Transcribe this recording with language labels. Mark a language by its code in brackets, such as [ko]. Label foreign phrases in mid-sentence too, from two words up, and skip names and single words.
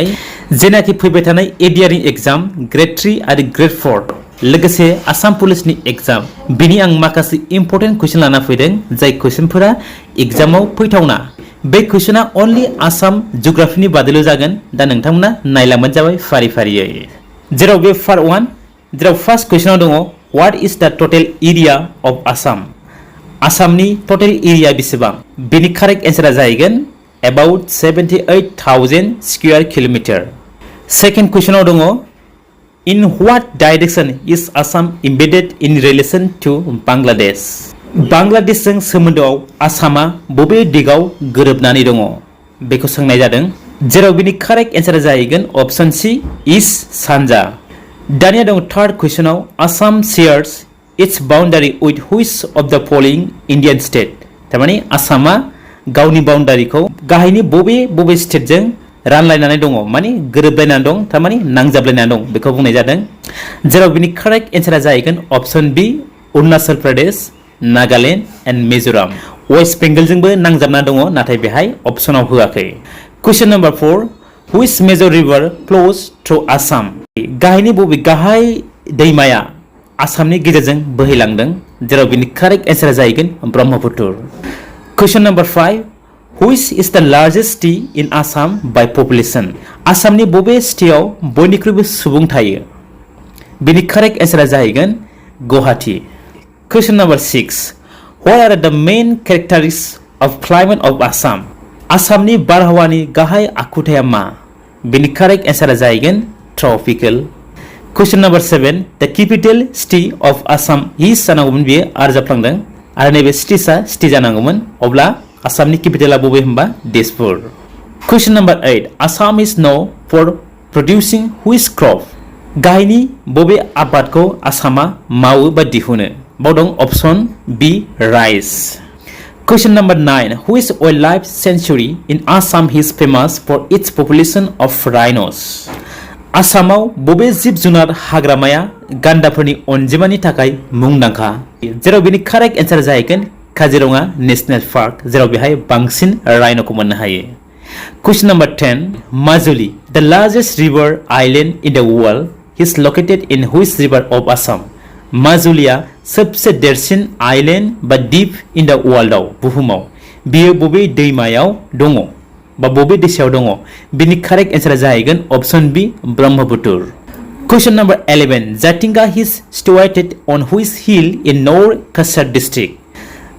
[brx] जेनाखि फैबाय थानाय एडिआरनि [en] exam grade [brx] 3 आरो ग्रेड 4 लोगोसे आसाम पुलिसनि एग्जाम बिनि आं माखासे [en] important question [brx] लाना फैदों जाय कुइसनफोरा एग्जामाव फैथावना बे कुइसना अनलि आसाम जिअग्राफिनि बादैल' जागोन दा नोंथांमोना नायलांबानो जाबाय फारि फारियै जेराव बे पार्ट 1 जेराव [en] first question [brx] दङ [en] What is the total area of Assam [brx] आसामनि टोटल एरिया बेसेबां बेनि [en] correct answer [brx] जाहैगोन about [en] 78,000 square kilometer second question दङ in what direction is Assam embedded in relation to Bangladesh [brx] बांग्लादेशजों सोमोन्दोआव आसामा बबे दिगाव गोरोबनानै दङ बेखौ सोंनाय जादों जेराव बिनि [en] correct answer जाहैगोन ऑप्शन C East [brx] सानजा दानिया दङ [en] third question Assam shares its boundary with which of the following Indian state [brx] थारमाने आसामा गावनि बाउन्डारिखौ गाहायनि बबे स्टेटजों रानलायनानै दङ माने गोरोबलायनानै दं थारमाने नांजाबलायनानै दं बेखौ बुंनाय जादों जेराव बिनि [en] correct answer [brx] जाहैगोन ऑप्शन बी अरुणाचल प्रदेश नागालैंड एन्ड मिजोराम वेस्ट बेंगलजोंबो नांजाबना दङ नाथाय बेहाय ऑप्शनाव होआखै [en] question number 4 which major river flows through Assam [brx] गाहायनि बबे गाहाय दैमाया आसामनि गेजेरजों बोहैलांदों जेराव बिनि [en] correct answer [brx] जाहैगोन ब्रह्मपुत्र [en] question number 5 which is the largest city in Assam by population [brx] आसामनि बबे सिटियाव बयनिख्रुइबो सुबुं थायो [en] बिनि correct answer जाहैगोन गुवाहाटी question number 6 what are the main characteristics of climate of Assam [brx] आसामनि बारहावानि गाहाय आखुथाया मा [en] बिनि correct answer जाहैगोन tropical question number 7 the capital city of Assam is [brx] जानांगौमोन बेयो आरो जाफ्लांदों आरो नैबे सिटिसा सिटि जानांगौमोन अब्ला आसामनि कैपिटला बबे होनबा दिसपुर [en] question number 8 Assam is no far producing which crop [brx] गाहायनि बबे आबादखौ आसामा मावो बा दिहुनो बाव दं [en] option B rice question number 9 which wild life sanctuary in Assam is famous for its population of rhinos [brx] आसामाव बबे जिब जुनार हाग्रामाया गान्दाफोरनि अनजिमानि थाखाय मुंदांखा जेराव बिनि [en] correct answer [brx] जाहैगोन काजिरङा नेशनेल पार्क जेराव बेहाय बांसिन राइनोखौ मोननो हायो [en] question number 10 Majuli the largest river island in the world is located in which river of Assam [brx] माजुलिया सबसे देरसिन आइलैंड बा द्वीप [en] in the world [brx] बुहुमाव बियो बबे दैमायाव दङ बा बबे दैसायाव दङ बिनि [en] correct answer जाहैगोन option B Brahmaputra question number 11 Jatinga is situated on which hill in North Cachar district